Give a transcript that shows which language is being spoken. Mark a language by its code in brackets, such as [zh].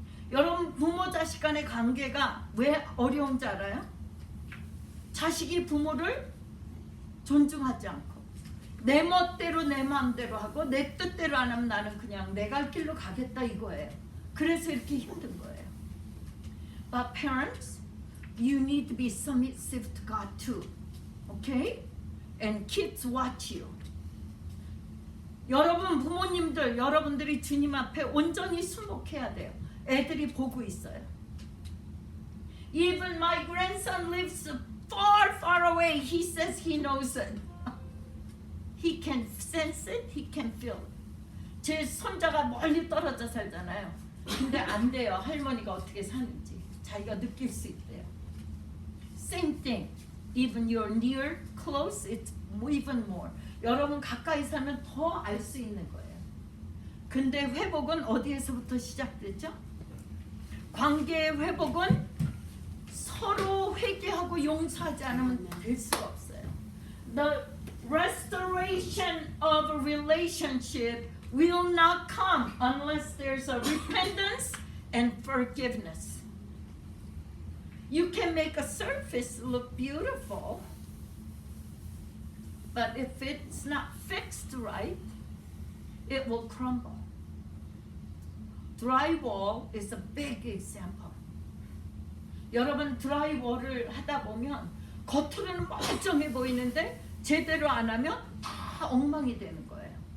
[ko] 여러분, 부모 자식 간의 관계가 왜 어려운지 알아요? 자식이 부모를 존중하지 않고 내 멋대로 내 마음대로 하고 내 뜻대로 안 하면 나는 그냥 내 갈 길로 가겠다 이거예요. 그래서 이렇게 힘든 거예요. [en] But parents, you need to be submissive to God too. Okay? And kids watch you. [ko] 여러분 부모님들, 여러분들이 주님 앞에 온전히 순복해야 돼요. 애들이 보고 있어요. [en] Even my grandson lives far, far away. He says he knows it. He can sense it. He can feel it. [ko] 제 손자가 멀리 떨어져 살잖아요. 근데 안 돼요. 할머니가 어떻게 사는지 자기가 느낄 수 있대요. [en] Same thing. Even you're near, close, it's even more. [ko] 여러분 가까이 살면 더 알 수 있는 거예요. 근데 회복은 어디에서부터 시작되죠? 관계의 회복은 서로 회개하고 용서하지 않으면 될 수가 없어요. [en] The restoration of a relationship will not come unless there's a repentance and forgiveness. You can make a surface look beautiful, but if it's not fixed right, it will crumble. Drywall is a big example. [ko] 여러분 드라이월을 하다 보면 겉으로는 멀쩡해 보이는데 제대로 안 하면 다 엉망이 되는 거예요.